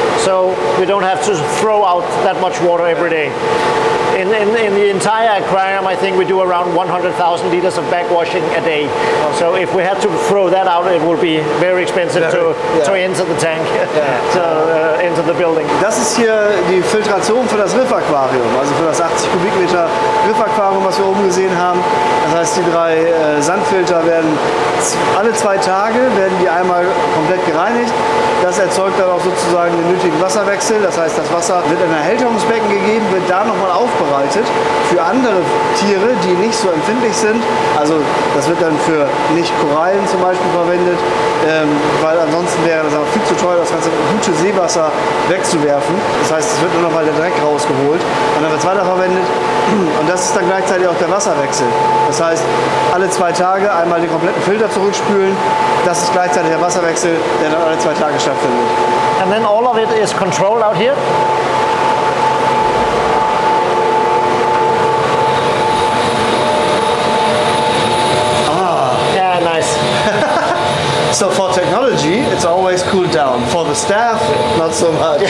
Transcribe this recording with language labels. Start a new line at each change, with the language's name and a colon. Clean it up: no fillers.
English: So we don't have to throw out that much water every day. In the entire aquarium, I think we do around 100,000 liters of backwashing a day. Okay. So if we had to throw that out, it would be very expensive to enter the tank, into the building.
German: Das ist hier die Filtration für das Riffaquarium, also für das 80 Kubikmeter Riffaquarium, was wir oben gesehen haben. Das heißt, die 3 Sandfilter werden alle 2 Tage einmal komplett gereinigt. Das erzeugt dann auch sozusagen den nötigen Wasserwechsel. Das heißt, das Wasser wird in ein Erhälterungsbecken gegeben, wird da nochmal aufbereitet für andere Tiere, die nicht so empfindlich sind. Also das wird dann für Nicht-Korallen zum Beispiel verwendet, weil ansonsten wäre das auch viel zu teuer, das ganze gute Seewasser wegzuwerfen. Das heißt, es wird nur noch mal der Dreck rausgeholt und dann wird es weiterverwendet. Und das ist dann gleichzeitig auch der Wasserwechsel. Das heißt, alle 2 Tage einmal den kompletten Filter zurückspülen. Das ist gleichzeitig der Wasserwechsel, der dann alle 2 Tage stattfindet.
English: And then all of it is controlled out here. Yeah, nice. So for technology, it's always cooled down. For the staff, not so much.